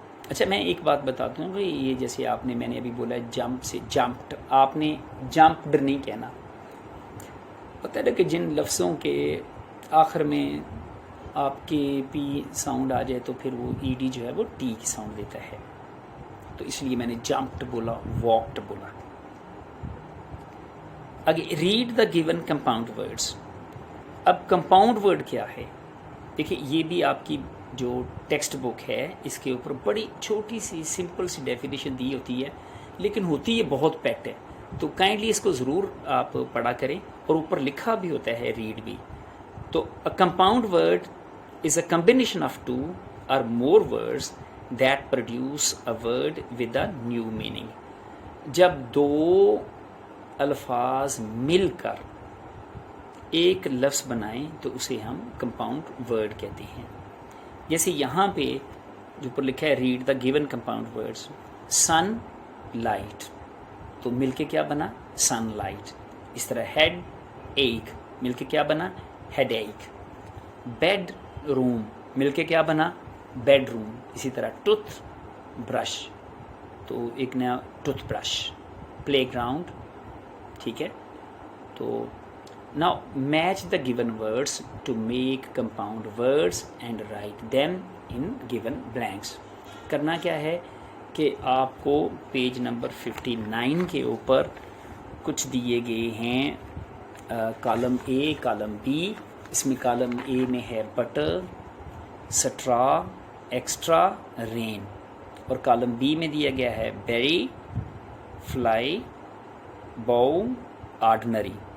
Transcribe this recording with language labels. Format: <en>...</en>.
<ur>اچھا میں ایک بات بتاتا ہوں کہ یہ جیسے آپ نے، میں نے ابھی بولا جمپ سے جمپڈ، آپ نے جمپڈ نہیں کہنا. پتہ ہے کہ جن لفظوں کے آخر میں آپ کے پی ساؤنڈ آ جائے تو پھر وہ ای ڈی جو ہے وہ ٹی کی ساؤنڈ دیتا ہے، تو اس لیے میں نے جمپڈ بولا، واکڈ بولا.</ur> <en>آگے read the given compound words.</en> <ur>اب کمپاؤنڈ ورڈ کیا ہے؟ دیکھیں یہ بھی آپ کی جو ٹیکسٹ بک ہے اس کے اوپر بڑی چھوٹی سی سمپل سی ڈیفینیشن دی ہوتی ہے، لیکن ہوتی یہ بہت پیٹ ہے. تو کائنڈلی اس کو ضرور آپ پڑھا کریں، اور اوپر لکھا بھی ہوتا ہے ریڈ بھی.</ur> <en>تو compound word is a combination of 2 or more words that produce a word with a new meaning.</en> <ur>جب 2 الفاظ مل کر ایک لفظ بنائیں تو اسے ہم کمپاؤنڈ ورڈ کہتے ہیں. جیسے یہاں پہ جو پر لکھا ہے</ur> <en>Read the given compound words.</en> <ur>Sun light تو مل کے کیا بنا سن لائٹ. اس طرح ہیڈ ایک مل کے کیا بنا ہیڈ ایک. بیڈ روم مل کے کیا بنا بیڈ روم. اسی طرح ٹوتھ برش تو ایک نیا ٹوتھ برش. پلے گراؤنڈ ٹھیک ہے.</ur> <en>تو now match the given words to make compound words and write them in given blanks.</en> <ur>کرنا کیا ہے کہ آپ کو پیج نمبر 59 کے اوپر کچھ دیے گئے ہیں کالم اے کالم بی. اس میں کالم اے میں ہے بٹر سٹرا ایکسٹرا رین اور کالم بی میں دیا گیا ہے بیری فلائی باؤ آرڈنری.</ur>